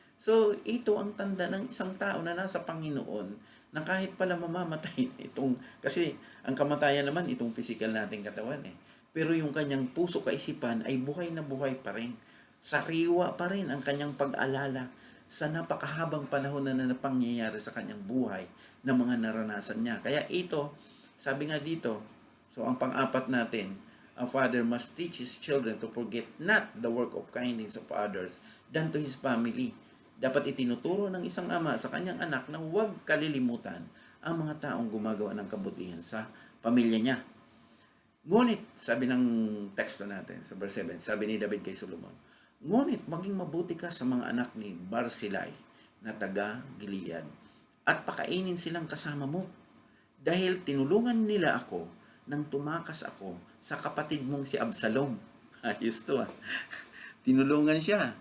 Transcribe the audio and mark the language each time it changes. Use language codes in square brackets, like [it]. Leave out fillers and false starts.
[tl] So, ito ang tanda ng isang tao na nasa Panginoon na kahit pala mamamatay kasi ang kamatayan naman itong physical nating katawan Pero yung kanyang puso kaisipan ay buhay na buhay pa rin. Sariwa pa rin ang kanyang pag-alala sa napakahabang panahon na napangyayari sa kanyang buhay ng mga naranasan niya. Kaya ito, sabi nga dito, so ang pang-apat natin, [en] a father must teach his children to forget not the work of kindness of others than to his family. [tl] Dapat itinuturo ng isang ama sa kanyang anak na huwag kalilimutan ang mga taong gumagawa ng kabutihan sa pamilya niya. Ngunit, sabi ng teksto natin sa verse 7, sabi ni David kay Solomon, ngunit maging mabuti ka sa mga anak ni Barzillai na taga Gilead at pakainin silang kasama mo dahil tinulungan nila ako nang tumakas ako sa kapatid mong si Absalom. Ayos to ah. Tinulungan siya.